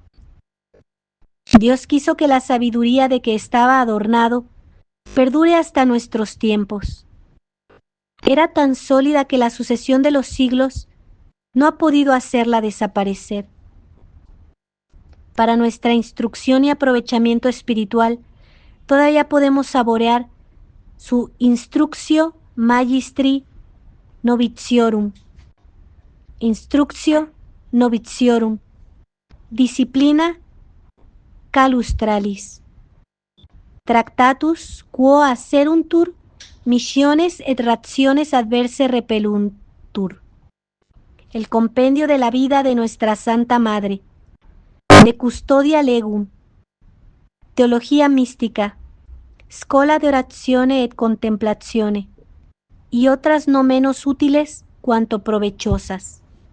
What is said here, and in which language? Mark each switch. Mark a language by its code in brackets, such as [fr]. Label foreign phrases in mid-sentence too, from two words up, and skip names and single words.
[es] Dios quiso que la sabiduría de que estaba adornado perdure hasta nuestros tiempos. Era tan sólida que la sucesión de los siglos no ha podido hacerla desaparecer. Para nuestra instrucción y aprovechamiento espiritual, todavía podemos saborear su Instructio Magistri Novitiorum, Instructio Novitiorum, Disciplina Calustralis, Tractatus quo aceruntur missiones et rationes adverse repelluntur, el compendio de la vida de nuestra Santa Madre, de Custodia Legum, Teología Mística, Scola de Orazione et Contemplazione, y otras no menos útiles cuanto provechosas.